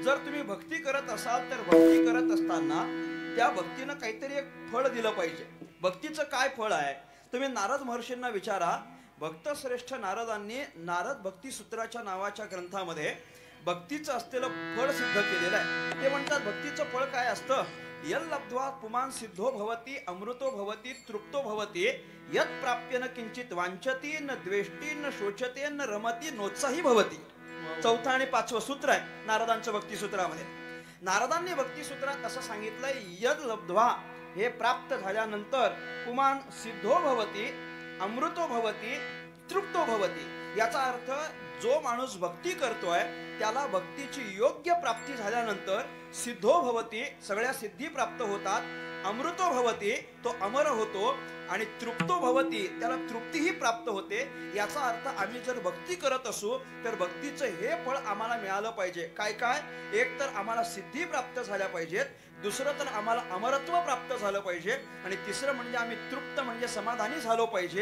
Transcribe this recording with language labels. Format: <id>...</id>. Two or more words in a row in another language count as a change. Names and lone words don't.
<mr>जर तुम्ही भक्ती करत असाल तर भक्ती करत असताना त्या भक्तीनं काहीतरी एक फळ दिलं पाहिजे. भक्तीचं काय फळ आहे? तुम्ही नारद महर्षींना विचारा. भक्त श्रेष्ठ नारदांनी नारद भक्ती सूत्राच्या नावाच्या ग्रंथामध्ये भक्तीचं असलेलं फळ सिद्ध केलेलं आहे. ते म्हणतात भक्तीचं फळ काय असतं</mr> <sa>यल लब्ध्वा पुमान् सिद्धो भवति अमृतो भवति तृप्तो भवति यत् प्राप्य न किंचित वांछति न द्वेष्टी न शोचते न रमती नोत्साही भवति.</sa> <mr>चौथा आणि पाचवं सूत्र आहे नारदांच्या भक्तिसूत्रामध्ये. नारदांनी भक्तिसूत्रात असं सांगितलंय,</mr> <sa>यद लब्ध्वा</sa> <mr>हे प्राप्त झाल्यानंतर</mr> <sa>पुमान् सिद्धो भवति अमृतो भवति तृप्तो भवति.</sa> <mr>याचा अर्थ जो माणूस भक्ती करतोय त्याला भक्तीची योग्य प्राप्ती झाल्यानंतर</mr> <sa>सिद्धो भवति</sa> <mr>सगळ्या सिद्धी प्राप्त होतात,</mr> <sa>अमृतो भवति</sa> <mr>तो अमर होतो आणि</mr> <sa>तृप्तो भवति</sa> <mr>त्याला तृप्तीही प्राप्त होते. याचा अर्थ आम्ही जर भक्ती करत असू तर भक्तीचं हे फळ आम्हाला मिळालं पाहिजे. काय काय? एक तर आम्हाला सिद्धी प्राप्त झाल्या पाहिजेत, दुसरं तर आम्हाला अमरत्व प्राप्त झालं पाहिजे आणि तिसरं म्हणजे आम्ही तृप्त म्हणजे समाधानी झालो पाहिजे.</mr>